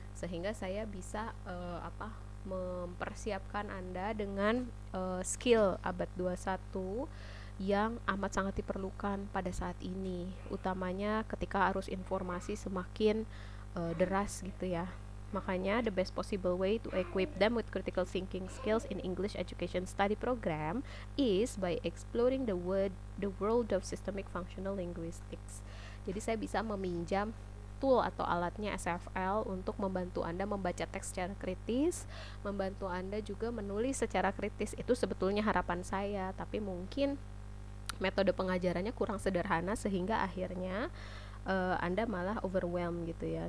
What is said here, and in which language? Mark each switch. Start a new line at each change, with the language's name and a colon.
Indonesian: Sehingga saya bisa mempersiapkan Anda dengan skill abad 21 yang amat sangat diperlukan pada saat ini, utamanya ketika arus informasi semakin deras gitu ya. Makanya
English: the best possible way to equip them with critical thinking skills in English education study program is by exploring the world of systemic functional linguistics.
Indonesian: Jadi saya bisa meminjam tool atau alatnya SFL untuk membantu Anda membaca teks secara kritis, membantu Anda juga menulis secara kritis. Itu sebetulnya harapan saya, tapi mungkin metode pengajarannya kurang sederhana sehingga akhirnya Anda malah overwhelmed gitu ya.